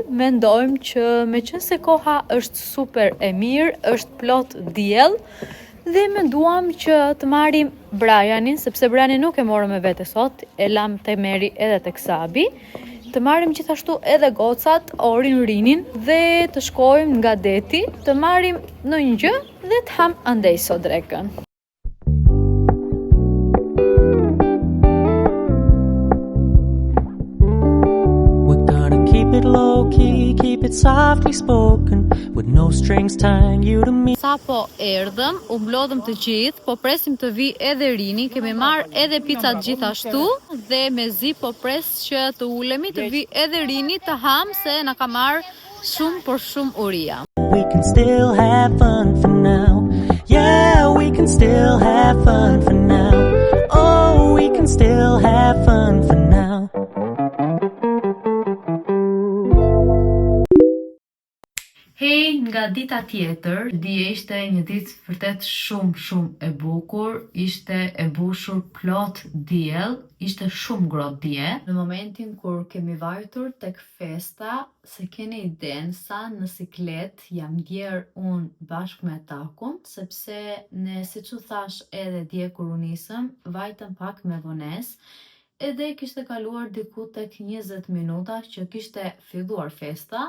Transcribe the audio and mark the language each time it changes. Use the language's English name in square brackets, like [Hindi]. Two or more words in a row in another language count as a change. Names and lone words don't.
[Albanian] Mendojmë që meqense koha është super e mirë, është plot diell, dhe menduam që të marrim Brianin, sepse Brianin nuk e morëm me vete sot, e lam te Meri edhe tek Sabi. Të marrim gjithashtu edhe gocat, Orin, Rinin, dhe të shkojmë nga deti, të marrim ndonjë gjë dhe të ham andej sot drekën. [English] Keep it low key, keep it softly spoken, with no strings tying you to me. [Albanian] Sa po erdhëm, u mblodhëm të gjithë, po presim të vi edhe Rini, kemi marrë edhe picat gjithashtu, dhe mezi po pres që të ulemi të vi edhe Rini të ham, se na ka marrë shumë uria. [English] We can still have fun for now. Yeah, we can still have fun for now. Oh, we can still have fun for now. [Albanian] Hej, nga dita tjetër, dje ishte një ditë vërtet shumë e bukur, ishte e mbushur plot diell, ishte shumë ngrohtë dje. Në momentin kur kemi vajtur tek festa, se keni iden sa në siklet jam djerë unë bashkë me Takun, sepse ne, siç u thash edhe dje kur u nisëm, vajtëm pak me vonesë, edhe kishte kaluar diku tek 20 minuta që kishte filluar festa.